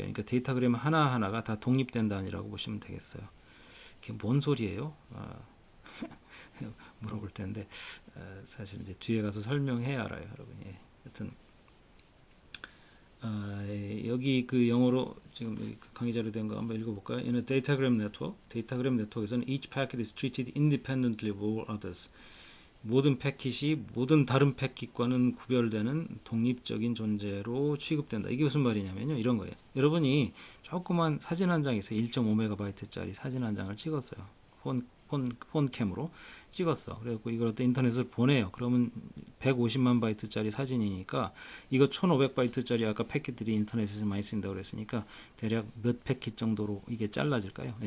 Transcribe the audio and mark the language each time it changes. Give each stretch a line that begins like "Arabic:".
Korean: 그러니까 데이터그램 하나하나가 다 독립된 단위라고 보시면 되겠어요. 이게 뭔 소리예요? 물어볼 텐데 사실 이제 뒤에 가서 설명해야 알아요, 여러분. 예. 하여튼 여기 그 영어로 지금 강의 자료 된 거 한번 읽어볼까요?
English: In a datagram network,
Korean: 데이터그램 네트워크에서는
English: each packet is treated independently of all others.
Korean: 모든 패킷이 모든 다른 패킷과는 구별되는 독립적인 존재로 취급된다. 이게 무슨 말이냐면요. 이런 거예요. 여러분이 조그만 사진 한 장에서 1.5MB짜리 사진 한 장을 찍었어요. 폰캠으로 찍었어. 그래갖고 이걸 어떤 인터넷으로 보내요. 그러면 150만 바이트짜리 사진이니까 이거 1500바이트짜리 아까 패킷들이 인터넷에서 많이 쓰인다고 그랬으니까 대략 몇 패킷 정도로 이게 잘라질까요?